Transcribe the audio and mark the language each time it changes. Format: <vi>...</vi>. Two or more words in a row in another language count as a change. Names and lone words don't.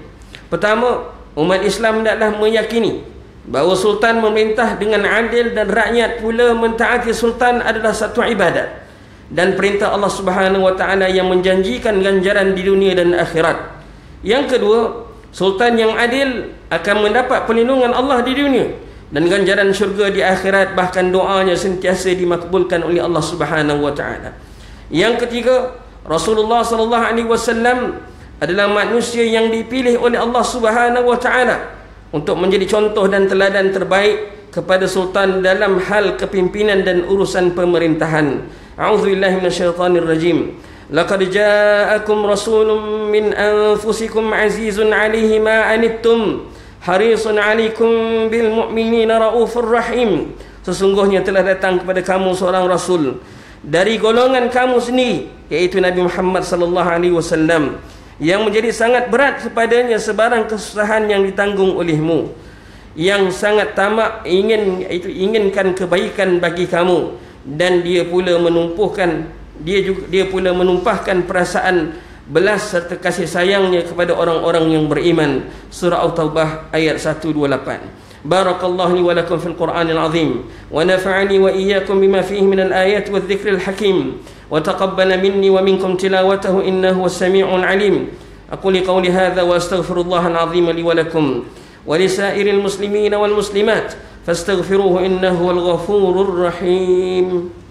<ms>Pertama, umat Islam hendaklah meyakini bahawa sultan memerintah dengan adil dan rakyat pula mentaati sultan adalah satu ibadat dan perintah Allah</ms> <ar>سبحانه وتعالى</ar> <ms>yang menjanjikan ganjaran di dunia dan akhirat. Yang kedua, sultan yang adil akan mendapat perlindungan Allah di dunia dan ganjaran syurga di akhirat, bahkan doanya sentiasa dimakbulkan oleh Allah</ms> <ar>سبحانه وتعالى.</ar> <ms>Yang ketiga, Rasulullah</ms> <ar>صلى الله عليه وسلم</ar> <ms>adalah manusia yang dipilih oleh Allah</ms> <ar>سبحانه وتعالى</ar> <ms>untuk menjadi contoh dan teladan terbaik kepada sultan dalam hal kepimpinan dan urusan pemerintahan.</ms> <ar>أعوذ بالله من الشيطان الرجيم. لقد جاءكم رسول من أنفسكم عزيز عليه ما عنتم حريص عليكم بالمؤمنين رؤوف رحيم.</ar> <ms>Sesungguhnya telah datang kepada kamu seorang rasul dari golongan kamu sendiri, yaitu Nabi Muhammad</ms> <ar>صلى الله عليه وسلم,</ar> <ms>yang menjadi sangat berat kepadanya sebarang kesusahan yang ditanggung olehmu, yang sangat tamak inginkan kebaikan bagi kamu, dan dia pula menumpahkan perasaan belas serta kasih sayangnya kepada orang-orang yang beriman. Surah At-Taubah ayat 128.</ms> <ar>بارك الله لي ولكم في القرآن العظيم ونفعني وإياكم بما فيه من الآيات والذكر الحكيم وتقبل مني ومنكم تلاوته إنه هو السميع العليم. أقول قولي هذا وأستغفر الله العظيم لي ولكم ولسائر المسلمين والمسلمات فاستغفروه إنه هو الغفور الرحيم.</ar>